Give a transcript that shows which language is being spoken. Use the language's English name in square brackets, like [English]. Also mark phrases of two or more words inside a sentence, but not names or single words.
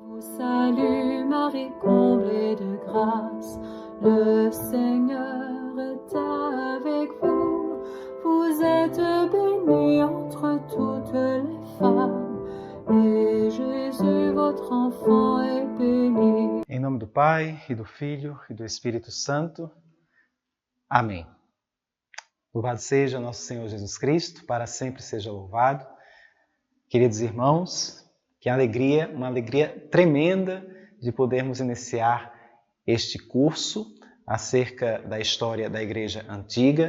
[French] Salut Marie, comblée de grâce, le Seigneur est avec vous. Vous êtes bénie entre toutes les femmes, et Jésus, votre enfant, est béni. [Portuguese] Em nome do Pai, e do Filho, e do Espírito Santo. Amém. Louvado seja nosso Senhor Jesus Cristo, para sempre seja louvado. Queridos irmãos, que alegria, uma alegria tremenda de podermos iniciar este curso acerca da história da Igreja Antiga.